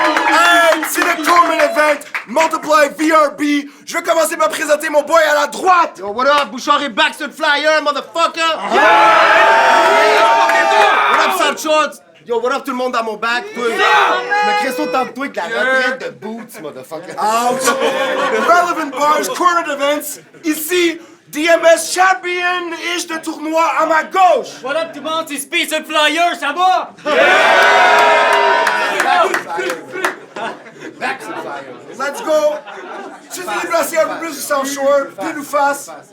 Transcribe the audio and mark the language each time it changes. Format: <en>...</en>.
<fr>Hey, c'est le</fr> <en>tournament event</en> <fr>Multiply VRB. Je vais commencer par présenter mon boy à la droite.</fr> <en>Yo, what up?</en> <fr>Bouchard est back sur le flyer,</fr> <en>motherfucker! What up, Sam Shorts? Yo, what up</en> <fr>tout le monde dans mon</fr> <en>back?</en> <fr>Toi, je me crée autant de toi que la retraite de Boots,</fr> <en>motherfucker. Relevant bars, current events.</en> <fr>Ici, DMS champion-ish de tournoi à ma gauche.</fr> <en>What up</en> <fr>tout le monde, c'est Space and Flyer, ça va? Back sur le flyer.</fr> <en>Let's go.</en> <fr>Tu t'es déplacé un peu plus du South Shore, pile ou face.</fr>